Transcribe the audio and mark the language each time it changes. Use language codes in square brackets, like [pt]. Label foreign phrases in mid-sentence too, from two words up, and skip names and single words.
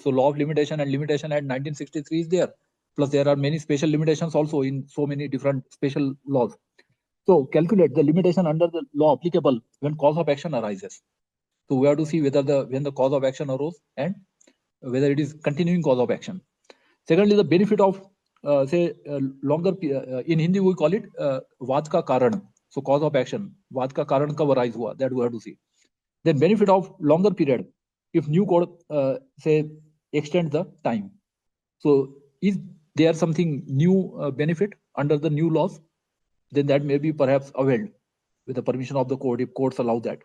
[en] So law of limitation and limitation at 1963 is there. Plus there are many special limitations also in so many different special laws. So calculate the limitation under the law applicable when cause of action arises. So we have to see whether when the cause of action arose and whether it is continuing cause of action. Secondly, the benefit of longer, in Hindi we call it [hi] वाद का कारण. [en] So cause of action, [hi] वाद का कारण कब arise हुआ, [en] that we have to see. Then benefit of longer period, if new code say extend the time. So is there something new benefit under the new laws? Then that may be perhaps availed with the permission of the court if courts allow that.